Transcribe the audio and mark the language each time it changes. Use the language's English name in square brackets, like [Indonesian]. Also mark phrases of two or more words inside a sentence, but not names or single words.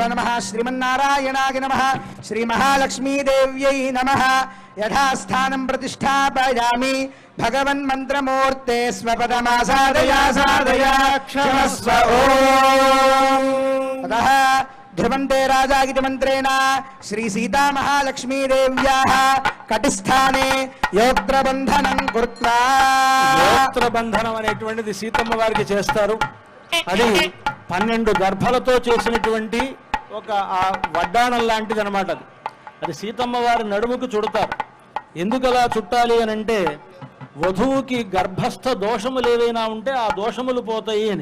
[Sanskrit] नमः श्रीमन्नारायणाय नमः श्रीमहालक्ष्मी देव्यै नमः यथास्थानं प्रतिष्ठापयामि भगवन् मंत्रमूर्ते स्वपदमासादया सादया क्षमस्व ओम अतः ध्रुवन्ते राजागिति मंत्रेण श्री सीता महालक्ष्मी देव्याः कटिस्थाने योक्त्रबन्धनं कृत्वा [Telugu] యోక్త్రబంధనం అనేటువంటిది సీతమ్మ వారికి చేస్తారు. అది 12 గర్భలతో చేసినటువంటి ఒక వడ్డాణం లాంటిది అనమాట. అది సీతమ్మ వారి నడుముకు చుడతారు. ఎందుకు అలా చుట్టాలి అని అంటే వధువుకి గర్భస్థ దోషములు ఏవైనా ఉంటే ఆ దోషములు పోతాయి అని.